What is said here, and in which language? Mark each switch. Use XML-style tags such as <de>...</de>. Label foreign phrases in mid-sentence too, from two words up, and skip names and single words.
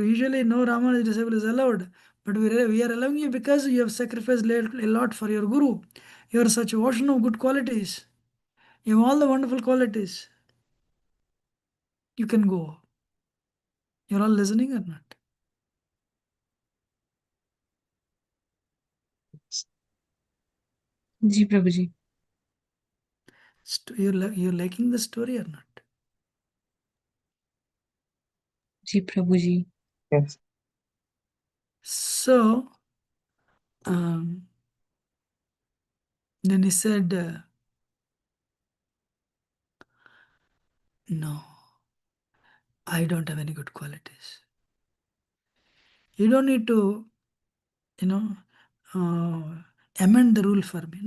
<en>Usually no Ramanuja disciple is allowed. But we are allowing you because you have sacrificed a lot for your guru. You are such a ocean of good qualities. You have all the wonderful qualities. You can go. You're all listening or not?</en> <hi>जी प्रभु जी</hi> <en>You're liking the story or not?</en> <hi>जी प्रभु जी</hi> <en>Yes. So then he said, no, I don't have any good qualities. You don't need to, amend the rule for me.</en>